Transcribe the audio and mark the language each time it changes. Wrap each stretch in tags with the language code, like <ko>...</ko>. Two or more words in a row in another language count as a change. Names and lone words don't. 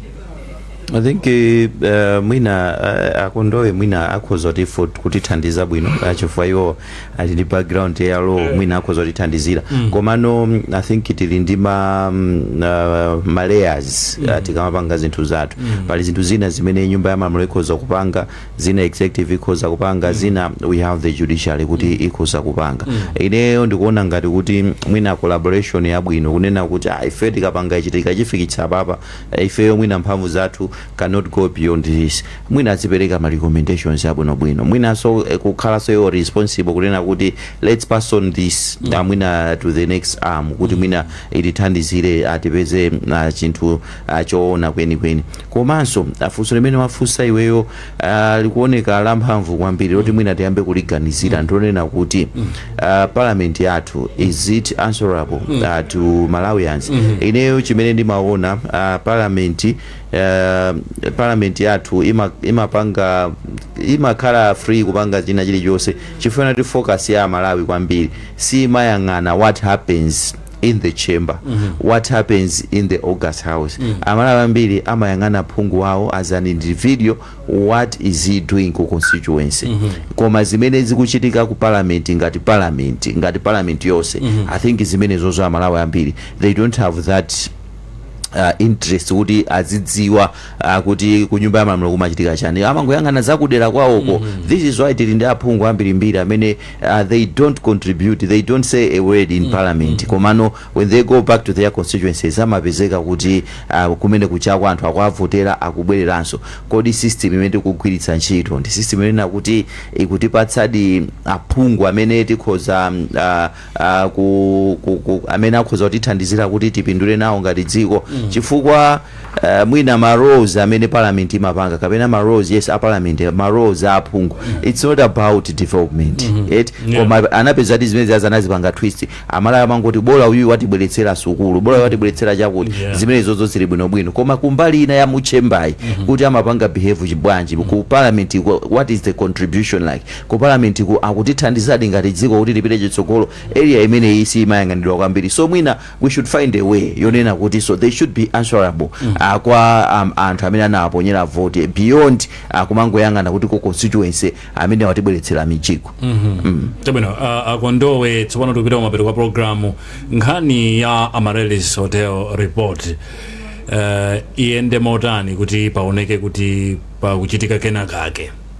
<en>I think</en> <ny>mwina Akondowe mwina akhoza kutithandiza bwino chifukwa iwo ali ndi background ya law mwina akhoza kutithandizira komano</ny> <en>I think</en> <ny>tili ndi ma layers tikamapanga zinthu zathu pali zinthu zina zimene nyumba ya malamulo ikhoza kupanga zina executive ikhoza kupanga zina</ny> <en>we have the judiciary</en> <ny>kuti ikhoza kupanga ineyo ndikuona ngati kuti mwina collaboration ya bwino kunena kuti ife tikapanga ichi tikachifikitsa papa ifeyo mwina mphamvu zathu</ny> <en>cannot go beyond this</en> <ny>mwina azipereka ma recommendations abwino mwina so kukhala so yo responsible kunena kuti</ny> <en>let's pass on this</en> <ny>mwina</ny> <en>to the next arm</en> <ny>kuti mwina itithandizire atipeze chinthu choona kweni komanso afunso limene wafunsa iweyo likuoneka la mphamvu kwambiri loti mwina tiyambe kuliganizira ndionena kuti parliament yathu</ny> <en>is it answerable to Malawians</en> <ny>ineyo chimene ndimaona parliament yathu imapanga imakhala free kupanga china chilichonse chifuna ti focus ya Malawi kwambiri si mayang'ana</ny> <en>what happens in the chamber what happens in the August House</en> <ny>Amalawi ambiri amayang'ana phungu wawo</ny> <en>as an individual what is he doing</en> <ny>ku constituency koma zimene zikuchitika ku parliament ngati parliament yonse</ny> <en>I think</en> <ny>zimene zozo Amalawi ambiri</ny> <en>they don't have that interest</en> <ny>kuti azidziwa kuti kunyumba ya malamulo kumachitika chani amangoyang'ana zakudera kwawoko.</ny> <en>This is why</en> <ny>tili ndi aphungu ambirimbiri amene</ny> <en>they don't contribute, they don't say a word in parliament, komano when they go back to their constituencies</en> <ny>amapezeka kuti kumene kuchakwa anthu akuavotera akubwereranso. Kodi system imene tikugwiritsa ntchito ndi system imene kuti ikutipatsadi aphungu amene tikhoza amene akhoza kutithandizira kuti tipindule nawo ngati dziko, chifukwa mwina ma roles amene parliament imapanga kapena ma roles yes a parliament ma roles a aphungu,</ny> <en>it's not about development.</en> <ny>Koma anapezadi zimene anazipanga twist amala amangoti bola uyu watibweretsera sukulu, bola watibweretsera chakuti zimene zozo zili bwinobwino, koma kumbali ina ya muchembai kuti amapanga behave chibwanji ku parliament,</ny> <en>what is the contribution like</en> <ny>ku parliament akutithandizadi ngati dziko kuti lipite chitsogolo area imene isi imayang'anidwa kwambiri. So mwina</ny> <en>we should find a way</en> <ny>yonena kuti</ny> <en>so they should be answerable</en> <ny>kwa anthu amene anawaponyera vote beyond kumangoyang'ana kuti ku constituency amene watibweretsera mijigo. Tabwino akondowe tsopano tupita kumapeto kwa programu nkhani ya Amaryllis Hotel report iyende motani kuti paoneke kuti pakuchitika kenakake.</ny>